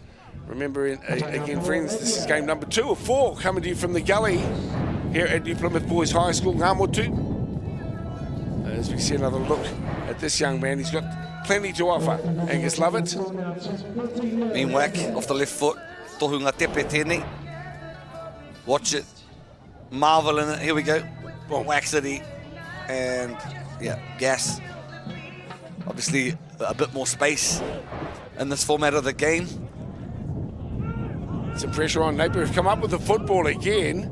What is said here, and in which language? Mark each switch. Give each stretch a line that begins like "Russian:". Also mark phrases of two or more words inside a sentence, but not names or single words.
English: Remember, again, friends, this is game number 2 of 4 coming to you from the gully here at New Plymouth Boys High School, Ngāmotu. As we see another look at this young man, he's got plenty to offer. Angus Lovett. Mean whack off the left foot.
Māori: Tohunga tepe tēnei.
English: Watch it. Marvel in it. Here we go. Wax it. And, yeah, gas. Obviously, a bit more space in this format of the game. Some pressure on Napier. Have come up with the football again.